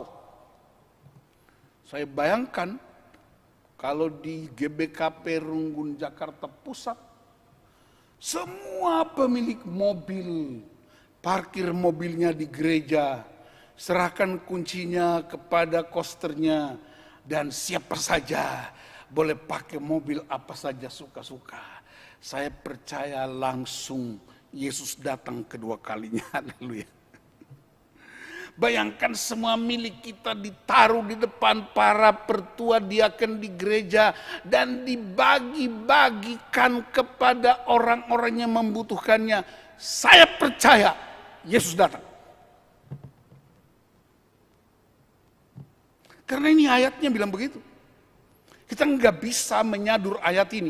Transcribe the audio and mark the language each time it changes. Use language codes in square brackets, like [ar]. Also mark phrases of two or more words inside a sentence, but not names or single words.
[id] Saya bayangkan kalau di GBKP Runggun Jakarta Pusat, semua pemilik mobil parkir mobilnya di gereja, serahkan kuncinya kepada kosternya, dan siapa saja boleh pakai mobil apa saja suka-suka. Saya percaya langsung Yesus datang kedua kalinya. Haleluya. Bayangkan semua milik kita ditaruh di depan para pertua diaken di gereja dan dibagi-bagikan kepada orang-orang yang membutuhkannya. Saya percaya Yesus datang. Karena ini ayatnya bilang begitu. Kita nggak bisa menyadur ayat ini.